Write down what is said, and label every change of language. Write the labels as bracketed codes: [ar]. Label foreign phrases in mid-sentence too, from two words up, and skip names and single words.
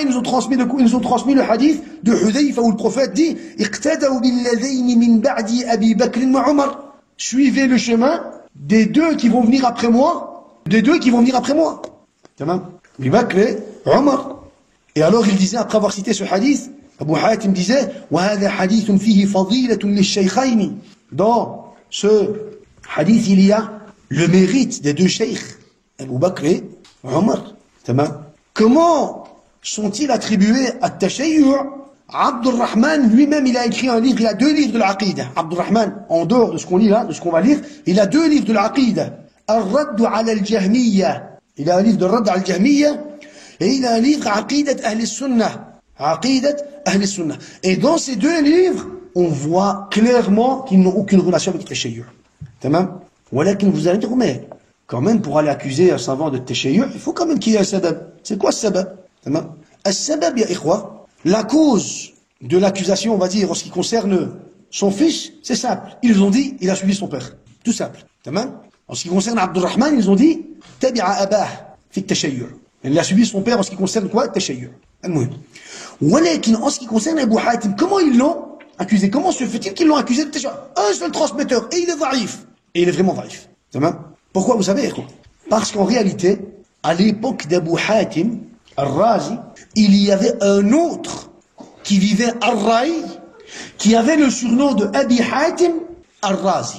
[fr] Ils nous ont transmis le hadith de Hudayfa où le prophète dit [ar] اقتدوا باللذين من بعدي أبي بكر وعمر. [fr] Suivez le chemin des deux qui vont venir après moi. Des deux qui vont venir après moi. Abi Bakr et Umar. Et alors il disait, après avoir cité ce hadith, Abu Hatim disait [ar] وهذا حديث فيه فضيلة للشيخين. [fr] Dans ce hadith, il y a le mérite des deux cheikh, Abu Bakr et Omar. Comment sont-ils attribués à Tashayyu'? Abdurrahman lui-même, il a écrit un livre, il a 2 livres de l'Aqida. Abdurrahman, en dehors de ce qu'on lit là, de ce qu'on va lire, il a 2 livres de l'Aqida. Al-Radd ala al-Jahmiyya. Il a un livre de Radd ala al-Jahmiyya et il a un livre Aqidat Ahl al-Sunnah. Aqidat Ahl al-Sunnah. Et dans ces 2 livres, on voit clairement qu'ils n'ont aucune relation avec Tashayyu'. Tamam? Walakin vous allez dire, mais quand même pour aller accuser un savant de Tashayyu', il faut quand même qu'il y ait un sabab. C'est quoi ce sabab? Tamam? [ar] السبب يا إخوة. [fr] La cause de l'accusation, on va dire, en ce qui concerne son fils, c'est simple. Ils ont dit, il a suivi son père. Tout simple. En ce qui concerne Abdurrahman, ils ont dit, [ar] تبع أباه في التشيع'. [fr] Il a suivi son père en ce qui concerne quoi? Tashayyu'. Walakin, en ce qui concerne Abu Hatim, comment ils l'ont accusé? Comment se fait-il qu'ils l'ont accusé de tashayyu'? Un seul transmetteur, et il est dhaïf. Et il est vraiment dhaïf. Pourquoi, vous savez, quoi? Parce qu'en réalité, à l'époque d'Abu Hatim, Al-Razi, il y avait un autre qui vivait Al-Ra'i, qui avait le surnom de Abi Hatim Al-Razi.